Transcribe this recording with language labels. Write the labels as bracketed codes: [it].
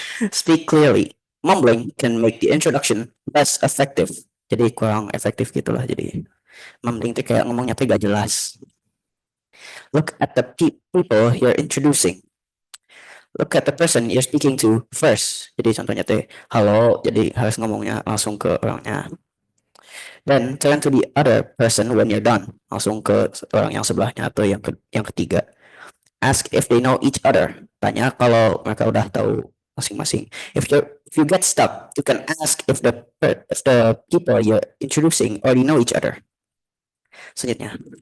[en] Speak clearly. Mumbling can make the introduction less effective. [id] Jadi kurang efektif gitulah. Jadi mumbling itu kayak ngomongnya tuh gak jelas. [en] Look at the people you're introducing. Look at the person you're speaking to first. [id] Jadi contohnya tuh, halo, jadi harus ngomongnya langsung ke orangnya. [en] Then turn to the other person when you're done. [id] Langsung ke orang yang sebelahnya atau yang ketiga. [en] Ask if they know each other. [id] Tanya kalau mereka udah tahu masing-masing. [en] If you get stuck, you can ask if the people you're introducing already know each other. Selanjutnya.